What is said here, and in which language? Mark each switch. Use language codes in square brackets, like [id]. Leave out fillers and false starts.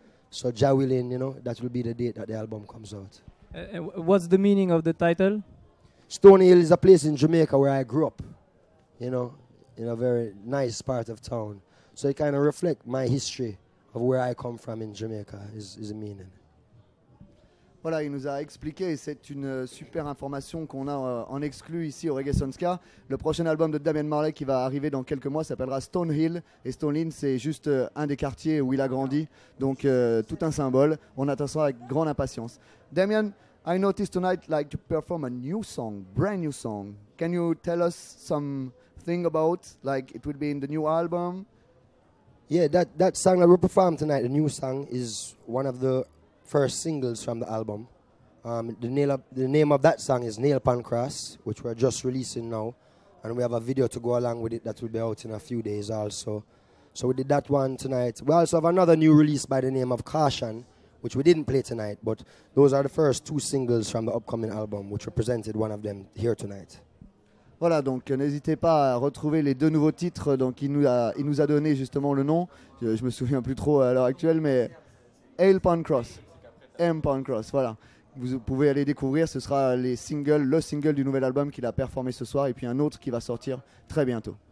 [en] So Jah willing, you know, that will be the date that the album comes out. What's the meaning of the title? Stony Hill is a place in Jamaica where I grew up, you know, in a very nice part of town. So it kind of reflects my history of where I come from in Jamaica is a meaning. [fr] Voilà, il nous a expliqué, et c'est une super information qu'on a en exclu ici au Reggae Sun Ska. Le prochain album de Damian Marley qui va arriver dans quelques mois s'appellera Stone Hill. Et Stone Hill, c'est juste un des quartiers où il a grandi. Donc, tout un symbole. On attend ça avec grande impatience. [en] Damian, I noticed tonight like to perform a new song, brand new song. Can you tell us something about, like it would be in the new album? Yeah, that song that we performed tonight, the new song, is one of the first singles from the album. The name of that song is Nail Pan Cross, which we're just releasing now. And we have a video to go along with it that will be out in a few days also. So we did that one tonight. We also have another new release by the name of Caution, which we didn't play tonight, but those are the first two singles from the upcoming album, which represented one of them here tonight. [fr] Voilà, donc n'hésitez pas à retrouver les deux nouveaux titres. Donc il nous a donné justement le nom. Je me souviens plus trop à l'heure actuelle, mais Ale Pan Cross, M Pan Cross. Voilà, vous pouvez aller découvrir. Ce sera le single du nouvel album qu'il a performé ce soir, et puis un autre qui va sortir très bientôt.